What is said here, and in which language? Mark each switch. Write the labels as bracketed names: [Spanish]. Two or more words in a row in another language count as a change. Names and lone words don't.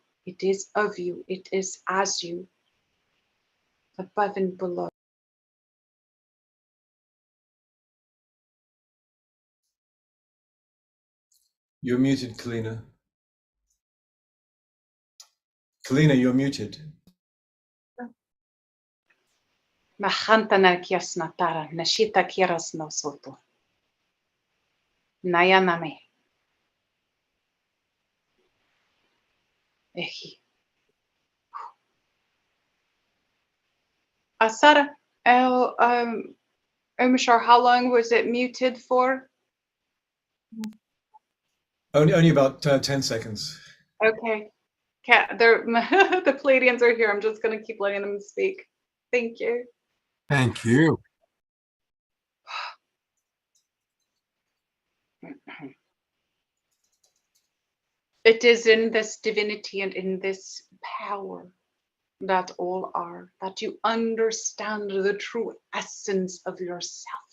[English] It is of you, it is as you, above and below. You're muted, Kalina. Kalina, you're muted. Mahantana kiasna tara, nashita kiras no soto. Nayaname. Ehi. Asara, Umashar, how long was it muted for? Only about 10 seconds. Okay. The Palladians are here. I'm just going to keep letting them speak. Thank you. Thank you. It is in this divinity and in this power that all are, that you understand the true essence of yourself.